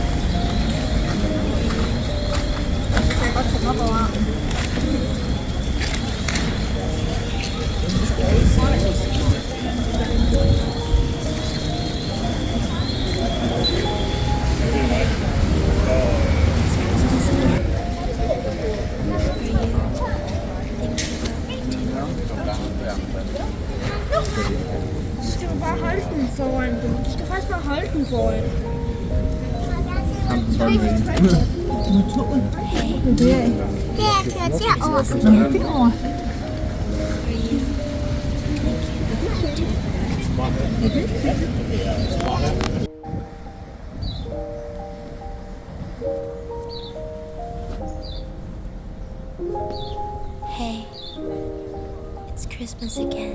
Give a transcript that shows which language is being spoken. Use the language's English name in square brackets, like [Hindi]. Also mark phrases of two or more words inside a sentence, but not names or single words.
[Danish] Jeg kan godt komme op over armen. [English] It's Christmas again. Are you thinking about me too? [Danish] Du skal bare holde den foran dem. Du skal faktisk bare holde den foran. [English] Hey, [Danish] Det er [English] it's Christmas again. Are you thinking about me too? Hey, it's Christmas again.